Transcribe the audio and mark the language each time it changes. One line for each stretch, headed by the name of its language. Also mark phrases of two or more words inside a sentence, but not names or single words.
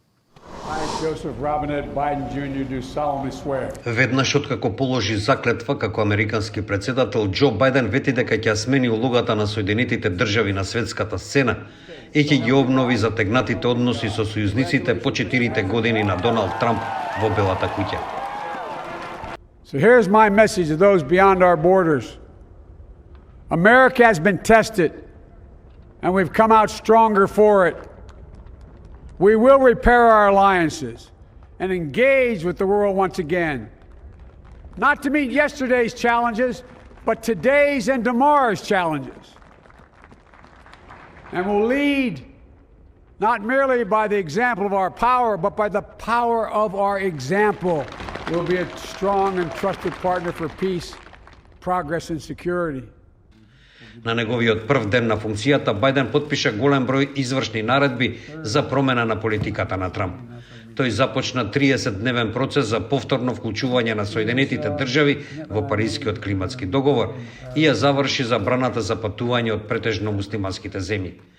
Macedonian: Веднаш откако положи заклетва како американски председател, Џо Бајден вети дека ќе смени улогата на Соединетите држави на светската сцена и ќе ги обнови затегнатите односи со сојузниците по 4 години на Доналд Трамп во Белата куќа.
English: So here's my message to those beyond our borders. America has been tested and we've come out stronger for it. We will repair our alliances and engage with the world once again. Not to meet yesterday's challenges, but today's and tomorrow's challenges. And we'll lead not merely by the example of our power, but by the power of our example. We'll be a strong and trusted partner for peace, progress and security.
Macedonian: На неговиот прв ден на функцијата, Бајден потпиша голем број извршни наредби за промена на политиката на Трамп. Тој започна 30-дневен процес за повторно вклучување на Соединетите држави во Парискиот климатски договор и ја заврши забраната за патување од претежно муслиманските земји.